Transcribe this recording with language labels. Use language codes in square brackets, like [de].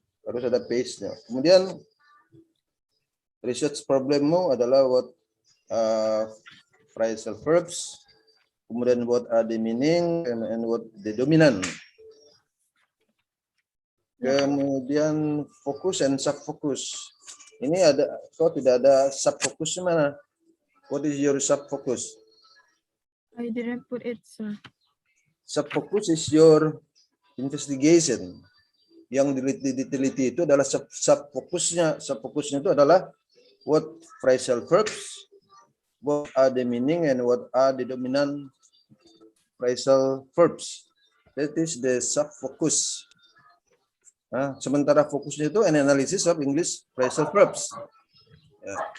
[id] Harus ada page-nya. Kemudian [en] research problemmu [id] adalah [en] what phrasal verbs, [id] kemudian [en] what are the meaning and what the dominant. [id] Kemudian fokus and subfocus. Ini ada, kok tidak ada subfocus mana? [en] What is your subfocus? I didn't put it, sir. Subfocus is your investigation. [id] Yang diteliti itu adalah subfokusnya. Subfokusnya itu adalah [en] what phrasal verbs, what are the meaning, and what are the dominant phrasal verbs. That is the subfocus. [id] Nah, sementara fokusnya itu [en] an analysis of English phrasal verbs. [id] Ya.